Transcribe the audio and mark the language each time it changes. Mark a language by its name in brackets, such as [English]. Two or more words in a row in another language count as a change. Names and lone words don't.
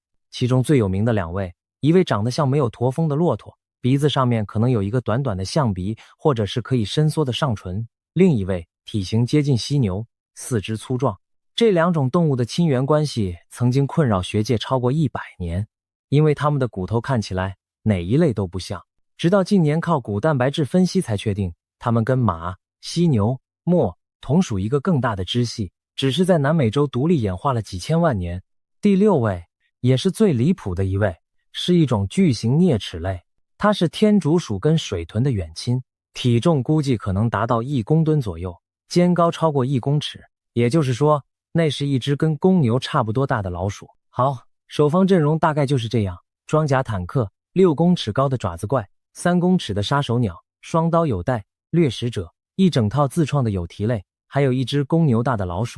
[Chinese] 其中最有名的2位，一位長得像沒有駝峰的駱駝，鼻子上面可能有一個短短的象鼻，或者是可以伸縮的上唇；另一位體型接近犀牛，四肢粗壯。這2種動物的親緣關係曾經困擾學界超過100年，因為它們的骨頭看起來哪一類都不像，直到近年靠骨蛋白質分析才確定，它們跟馬、犀牛、貘同屬一個更大的支系，只是在南美洲獨立演化了幾千萬年。第6位，也是最離譜的一位，是一種巨型啮齒類，它是天竺鼠跟水豚的遠親，體重估計可能達到1公噸左右，肩高超過1公尺，也就是說，那是一隻跟公牛差不多大的老鼠。好，首方陣容大概就是這樣：裝甲坦克、6公尺高的爪子怪、3公尺的殺手鳥、雙刀有袋、掠食者，一整套自創的有蹄類，還有一隻公牛大的老鼠。